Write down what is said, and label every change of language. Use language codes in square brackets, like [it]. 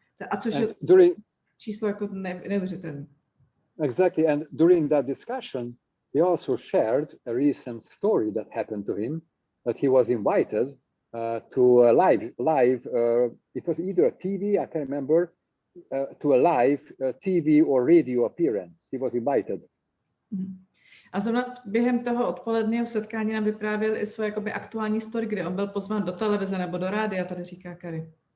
[cs] A což je číslo jako neuvěřitelné. [en] Exactly, and during that discussion, he also shared a recent story that happened to him, that he was invited to a live, it was either a TV, I can't remember, to a live TV or radio appearance. He was invited. [cs] A zrovna během toho odpoledního setkání nám vyprávěl i svoje jakoby aktuální story, kde on byl pozván do televize nebo do rádia, tady říká Kari.